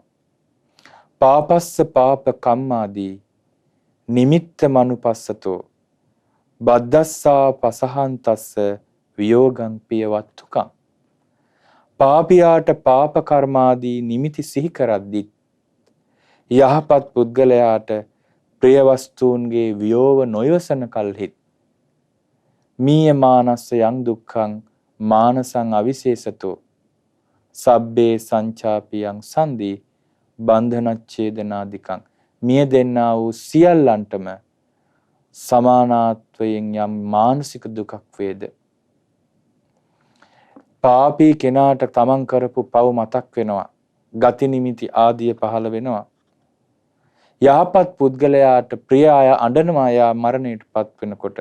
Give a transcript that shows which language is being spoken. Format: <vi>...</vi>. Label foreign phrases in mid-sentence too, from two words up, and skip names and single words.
<pi>පාපස්ස පාප කම්මාදී නිමිත්ත මනුපස්සතෝ බද්දස්සා පසහන්තස්ස වියෝගං පියවත්තුකං.</pi> <si>පාපියාට පාප කර්මාදී නිමිති සිහි කරද්දී යහපත් පුද්ගලයාට ප්‍රිය වස්තුන්ගේ වියෝව නොයවසන කල්හි</si> <pi>මීය මානස්ස යං දුක්ඛං මානසං අවිශේෂතෝ සබ්බේ සංචාපියං සන්දී බන්ධනච්ඡේදනාදිකං.</pi> <si>මිය දෙන්නා වූ සියල්ලන්ටම සමානාත්වයෙන් යම් මානසික දුකක් වේද. පාපී කෙනාට තමන් කරපු පව් මතක් වෙනවා. ගති නිමිති ආදිය පහළ වෙනවා. යහපත් පුද්ගලයාට ප්‍රිය අය අඬනවා යා මරණයටපත් වෙනකොට.</si>